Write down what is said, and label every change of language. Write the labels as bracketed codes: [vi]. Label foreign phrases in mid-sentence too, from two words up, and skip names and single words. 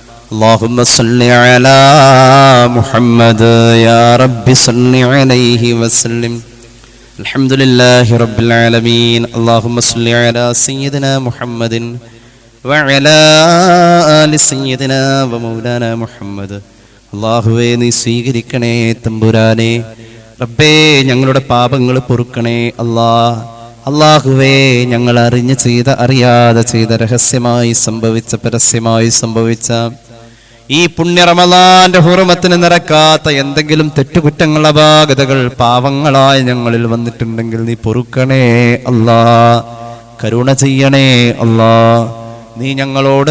[ar] اللهم صل على محمد يا رب صل عليه وسلم الحمد لله رب العالمين اللهم صل على سيدنا محمد وعلى آل سيدنا ومولانا محمد [ml] അല്ലാഹുവേ നീ സ്വീകരിക്കണേ തമ്പുരാനെ. റബ്ബേ ഞങ്ങളുടെ പാപങ്ങൾ പൊറുക്കണേ അല്ലാഹുവേ ഞങ്ങൾ അറിഞ്ഞ് ചെയ്ത അറിയാതെ ചെയ്ത രഹസ്യമായി സംഭവിച്ച പരസ്യമായി സംഭവിച്ച ഈ പുണ്യ റമളാന്റെ ഹുർമത്തിന് നിരക്കാത്ത എന്തെങ്കിലും തെറ്റുകുറ്റങ്ങൾ അപാകതകൾ പാവങ്ങളായ ഞങ്ങളിൽ വന്നിട്ടുണ്ടെങ്കിൽ നീ പൊറുക്കണേ കരുണ ചെയ്യണേ നീ ഞങ്ങളോട്